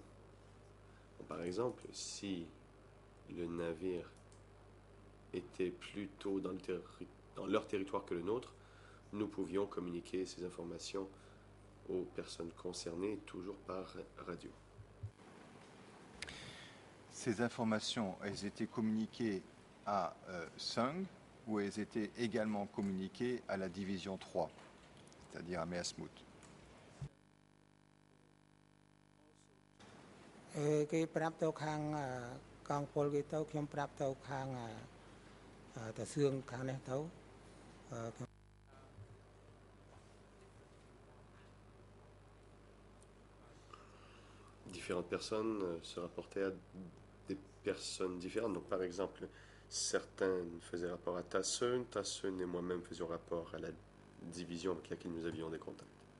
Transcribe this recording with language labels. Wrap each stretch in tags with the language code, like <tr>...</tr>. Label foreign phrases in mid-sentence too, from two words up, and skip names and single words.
<fr>Par exemple, si le navire était plutôt dans leur territoire que le nôtre, nous pouvions communiquer ces informations aux personnes concernées, toujours par radio. Ces informations, elles étaient communiquées à Sung ou elles étaient également communiquées à la division 3, c'est-à-dire à Measmout?</fr> <km>គេប្រាប់ទៅខាងកងពលគេទៅខ្ញុំប្រាប់ទៅខាងតាសឿងខាងនេះទៅខ្ញុំ</km> <fr>Différentes personnes se rapportaient à des personnes différentes. Donc, par exemple, certains faisaient rapport à Tasseun et moi-même faisions rapport à la division avec laquelle nous avions des contacts.</fr>